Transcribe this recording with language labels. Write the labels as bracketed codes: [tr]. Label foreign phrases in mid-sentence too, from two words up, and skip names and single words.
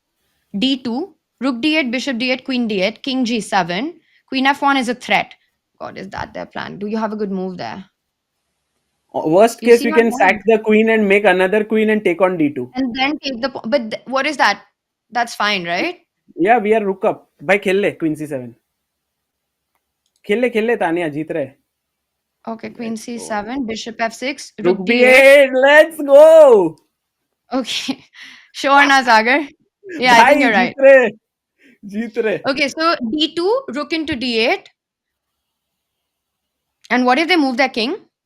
[en] d2, rook d8, bishop d8, queen d8, king g7, Queen f1 is a threat. God, is that their plan? Do you have a good move there? Worst You case, see we my can point? sack the queen and make another queen and take on d2. And then take the... But what is that? That's fine, right? Yeah, we are rook up. [hi] भाई खेल ले, queen c7. खेल ले, Tania, जीत रहे. [en] Okay, queen c7, bishop f6, Rook rook d8. b8, let's go! Okay. Sure na, Sagar? Yeah, I think Bhai, you're right. [hi] जीत रहे. [en] Okay, so d2, rook into d8. And what if they move their king?